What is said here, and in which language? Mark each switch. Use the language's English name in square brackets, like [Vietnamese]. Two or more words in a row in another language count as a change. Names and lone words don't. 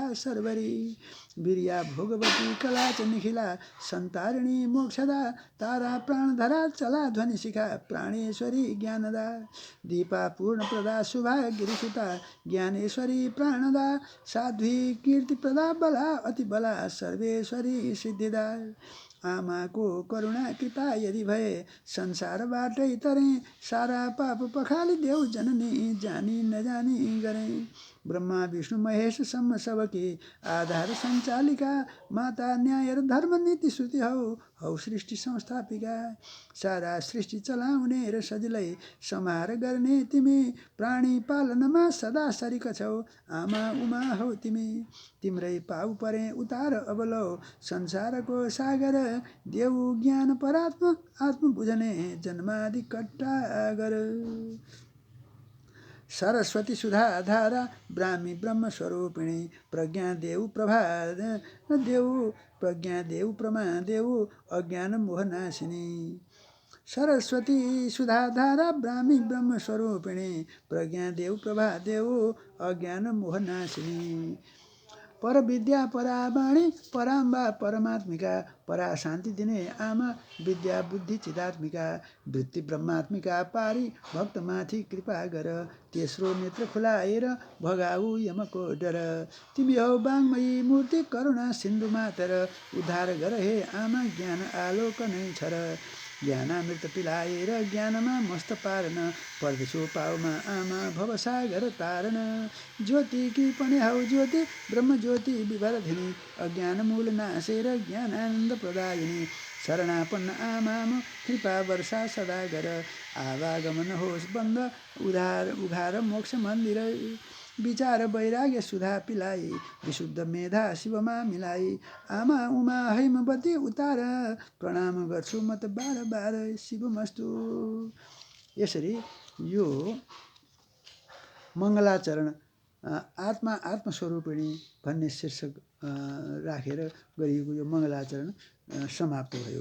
[Nepali] सर्वरी वीर्या भोगवती कलाच निखिला संतारिणी मोक्षदा तारा प्राणधरा चला ध्वनि शिखा प्राणेश्वरी ज्ञानदा दीपा पूर्णप्रदा शुभा गिरिसुता ज्ञानेश्वरी प्राणदा साध्वी कीर्तिप्रदा बला अति बला सर्वेश्वरी सिद्धिदा आमाको करुणा कृपा यदि भए संसारबाटै तरे सारा पाप पखाली देऊ जननी जानी नजानी गरे ब्रह्मा विष्णु महेश सम्म सबकी आधार सञ्चालिका माता न्याय र धर्म नीति श्रुति हौ सृष्टि संस्थापिका सारा सृष्टि चलाउने र सजिलै संहार गर्ने तिमी प्राणी पालनमा सदा सरिक छौ आमा उमा हौ तिमी तिम्रै पाउ परे उतार अबलौ संसारको सागर देऊ ज्ञान परात्म आत्म बुझने जन्मादि कट्टा गर सरस्वती सुधाधारा ब्राह्मी ब्रह्मस्वरूपिणी प्रज्ञादेव प्रमादेव अज्ञान मोहनाशिनी सरस्वती सुधाधारा ब्राह्मी ब्रह्मस्वरूपिणी प्रज्ञादेव प्रभादेव अज्ञान मोहनाशिनी परविद्या परावाणी पराम्बा परमात्मिका परा शान्ति दिने आमा विद्या बुद्धि चिदात्मिका वृत्ति ब्रह्मात्मिका पारी भक्तमाथि कृपा गर तेस्रो नेत्र खुलाएर भगाऊ यमको डर तिमी हौ वाङ्मयी मूर्ति करुणा सिन्धु मातर उद्धार गर हे आमा ज्ञान आलोक नै छर ज्ञानामृत पिलाएर ज्ञानमा मस्त पारन पर्दछो पाउमा आमा भवसागर तारन ज्योति कि पनि हौ ज्योति ब्रह्म ज्योति विभरधिनी अज्ञान मूल नाशेर ज्ञानानन्द प्रदायिनी शरणापन्न आमाम कृपा वर्षा सदा गर आवागमन होस् बन्द उघार मोक्ष मन्दिर विचार वैराग्य सुधा पिलाई विशुद्ध मेधा शिवमा मिलाई आमा उमा हैमवती उतार प्रणाम गर्छु म त बार बार शिवमस्तु। यसरी यो मङ्गलाचरण आत्मा आत्मस्वरूपिणी भन्ने शीर्षक राखेर गरिएको यो मङ्गलाचरण समाप्त भयो।